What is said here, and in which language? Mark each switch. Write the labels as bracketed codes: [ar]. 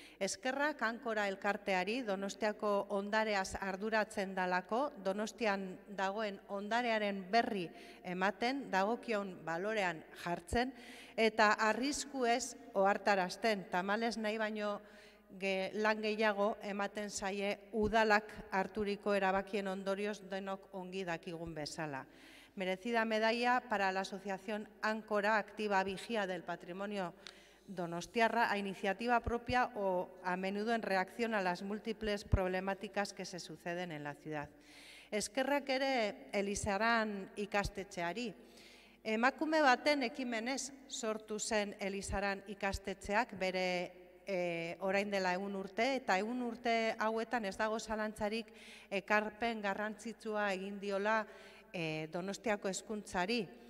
[eu] Eskerrak Ankora elkarteari, Donostiako ondareaz arduratzen dalako, Donostian dagoen ondarearen berri ematen, dagokion balorean jartzen, eta arrisku ez ohartarazten, tamalez nahi baino lan gehiago ematen zaie udalak harturiko erabakien ondorioz denok ongi dakigun bezala. [es] Merecida medalla para la Asociación Ankora Activa Vigía del Patrimonio Donostiarra a iniciativa propia o a menudo en reacción a las múltiples problemáticas que se suceden en la ciudad. [eu] Eskerrak ere Elizaran ikastetxeari. Emakume baten ekimenez sortu zen Elizaran ikastetxeak bere orain dela 1 urte, eta 1 urte hauetan ez dago zalantzarik ekarpen garrantzitsua egin diola Donostiako hezkuntzari.